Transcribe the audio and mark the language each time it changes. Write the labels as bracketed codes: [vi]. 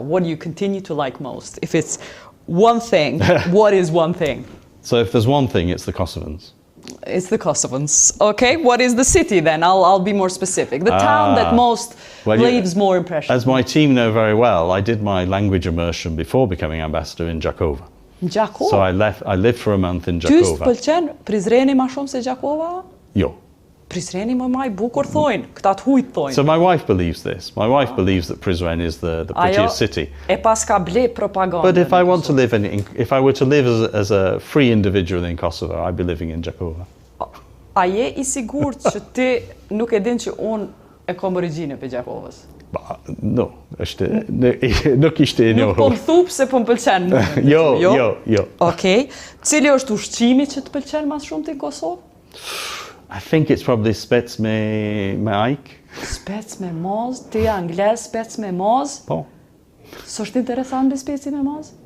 [en] What do you continue to like most? If it's one thing, what is one thing? So if there's one thing, it's the Kosovans. It's the Kosovans. Okay, what is the city then? I'll be more specific. The town that most leaves more impression. As my team know very well, I did my language immersion before becoming ambassador in Gjakova. Gjakova? So I lived for a month in Gjakova. [sq] Ty s'pëlqen Prizreni ma shumë se Gjakova? Jo. Prizreni më maj bukur thojnë, këta t'hujt thojnë. [en] So my wife believes this. My wife believes that Prizren is the prettiest city. [sq] E pas ka ble propaganda. [en] But if I want to live if I were to live as a free individual in Kosovo, I'd be living in Gjakova. [sq] A je I sigurt që ti nuk e din që unë e kom origjine për Gjakovës? [en] No, [sq] nuk ishte e njohur. Nuk po më thup se po më pëlqen. Jo. Okej. Cili është ushqimi që të pëlqen mas shumë ti në Kosovë? [en] I think it's probably spec me ajk. [sq] Spec me moz, ti angles spec me moz? Po. S'është interesant me speci me moz?